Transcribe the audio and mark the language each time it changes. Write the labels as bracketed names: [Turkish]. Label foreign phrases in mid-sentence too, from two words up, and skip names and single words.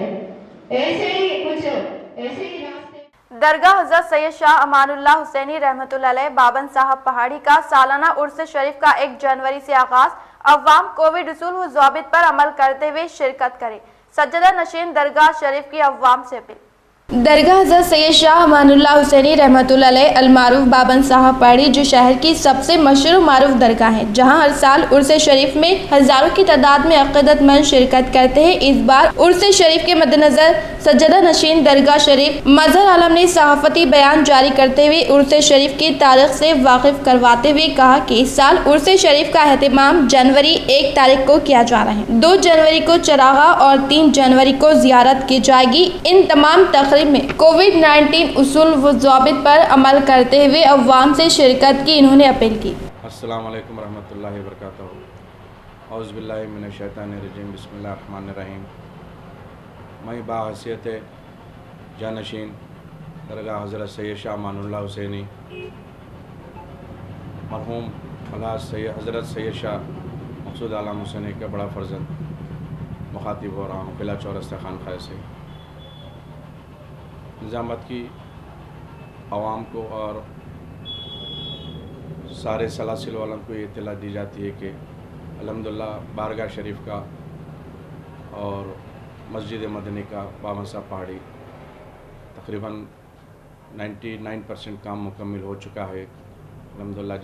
[Hindi] ऐसे ही रास्ते दरगाह हज़रत सैयद शाह अमानुल्लाह हुसैनी [Arabic] رحمة الله عليه [Hindi] बाबन साहब पहाड़ी का सालाना उर्स शरीफ का 1 जनवरी से आगाज। अवाम कोविड उसूल व ज़वाबित पर अमल करते हुए शिरकत करें। सज्जदा नशीन दरगाह शरीफ की अवाम से अपील। दरगाह हज़रत सैयद शाह अमानुल्लाह हुसैनी [Arabic] رحمة الله عليه [Hindi] अलमारूफ बाबन साहब पहाड़ी जो शहर की सबसे मशहूर मारूफ दरगाह है, जहां हर साल उर्स शरीफ में हजारों की तादाद में अक़ीदतमंद शिरकत करते हैं। इस बार उर्स शरीफ के मद्देनजर सज्जदा नशीन दरगाह शरीफ मजहर आलम ने सहाफ़ती बयान जारी करते हुए उर्स शरीफ की तारीख से वाकिफ करवाते हुए कहा कि इस साल उर्स शरीफ का एहतमाम जनवरी 1 तारीख को किया जा रहा है। 2 जनवरी को चरागा और 3 जनवरी को जियारत की जाएगी। इन तमाम तकरीब में कोविड-19 उसूल व ज़वाबित पर अमल करते हुए अवाम से शिरकत की इन्होंने अपील की। [Arabic] السلام عليكم ورحمة الله وبركاته. أعوذ بالله من الشيطان الرجيم، بسم الله الرحمن الرحيم. [Hindi] मैं बाहसियत जानशीन दरगाह हज़रत सैयद शाह अमानुल्लाह हुसैनी मरहूम हज़रत सैयद शाह मक़सूद आलम हुसैनी का बड़ा फ़र्ज़ंद मुखातिब हो रहा हूँ किला चौरस्ता खानक़ाह से। निज़ामत की आवाम को और सारे सलासिल वालों को ये इत्तला दी जाती है कि अल्हम्दुलिल्लाह बारगाह शरीफ का और मस्जिद मदनी का बाबन साहब पहाड़ी तकरीबन 99% काम मुकम्मिल हो चुका है अल्हम्दुलिल्लाह।